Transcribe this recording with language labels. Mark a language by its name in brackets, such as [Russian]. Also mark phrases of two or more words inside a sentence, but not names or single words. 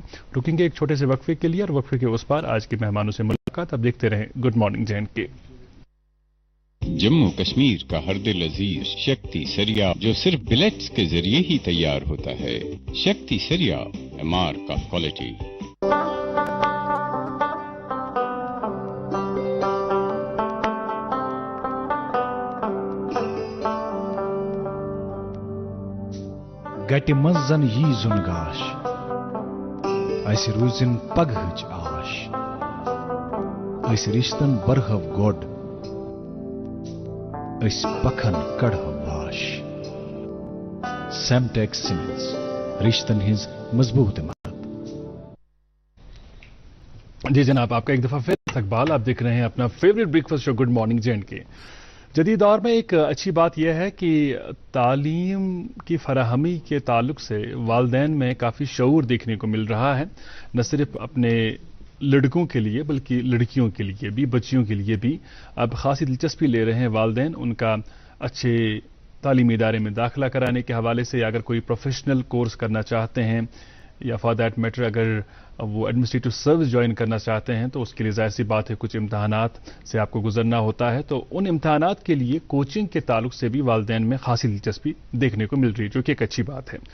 [Urdu] رکیں گے ایک چھوٹے سے وقفے کے لیے اور وقفے کے اس پار آج کے مہمانوں سے ملاقات. اب دیکھتے رہیں [English] good morning [Urdu] JNK. جموں کشمیر کا ہر دل عزیز شکتی سریا جو صرف بلیٹس کے ذریعے ہی تیار ہوتا ہے. شکتی سریا [English] mark of quality. [Kashmiri] گٹہِ منٛز زن یی زُن گاش اسہِ روٗزِن پگہٕچ آش أسۍ رِشتن برہو گۄڈ أسۍ پکھن کڑہو باش. سیمٹیک سیمنٹس رشتن ہٕنٛز مضبوط عمارت. [Urdu] جی جناب آپ کا ایک دفعہ پھر استقبال. آپ دیکھ رہے ہیں اپنا [English] favourite breakfast show good morning [Urdu] JNK. جدید دور میں ایک اچھی بات یہ ہے کہ تعلیم کی فراہمی کے تعلق سے والدین میں کافی شعور دیکھنے کو مل رہا ہے، نہ صرف اپنے لڑکوں کے لیے بلکہ لڑکیوں کے لیے بھی، بچیوں کے لیے بھی اب خاصی دلچسپی لے رہے ہیں والدین ان کا اچھے تعلیمی ادارے میں داخلہ کرانے کے حوالے سے، یا اگر کوئی [English] professional course [Urdu] کرنا چاہتے ہیں یا [English] for that matter [Urdu] اگر وہ [English] administrative service join [Urdu] کرنا چاہتے ہیں تو اس کے لیے ظاہر سی بات ہے کچھ امتحانات سے آپ کو گزرنا ہوتا ہے، تو ان امتحانات کے لیے کوچنگ کے تعلق سے بھی والدین میں خاصی دلچسپی دیکھنے کو مل رہی ہے، جو کہ ایک اچھی بات ہے.